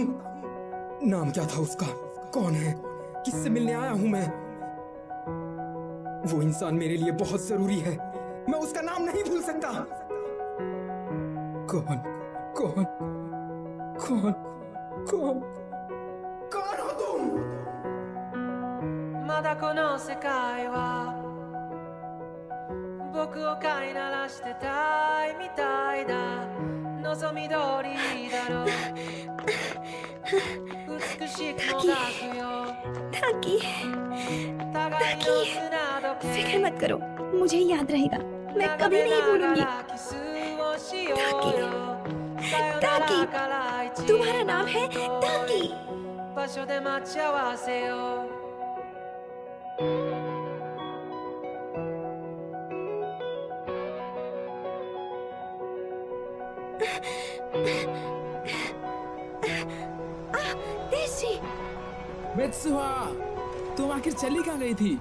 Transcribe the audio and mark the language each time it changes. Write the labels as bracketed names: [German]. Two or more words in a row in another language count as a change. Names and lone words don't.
[Hindi] नाम क्या था उसका? कौन है? किससे मिलने आया हूँ मैं? वो इंसान मेरे लिए बहुत जरूरी है, मैं उसका नाम नहीं भूल सकता। कौन कौन कौन कौन कौन हो तुम? [Japanese] まだこの世界は僕を飼いならしてたいみたいだ。望み通りだろう。美しくもがくよ。 [Hindi] ताकि फिक्र मत करो, मुझे याद रहेगा, मैं कभी नहीं भूलूंगी। ताकि तुम्हारा नाम है ताकि। [Japanese] 場所で待ち合わせよう。 [Hindi] मित्सुहा, तुम आखिर चली कहाँ गई थी?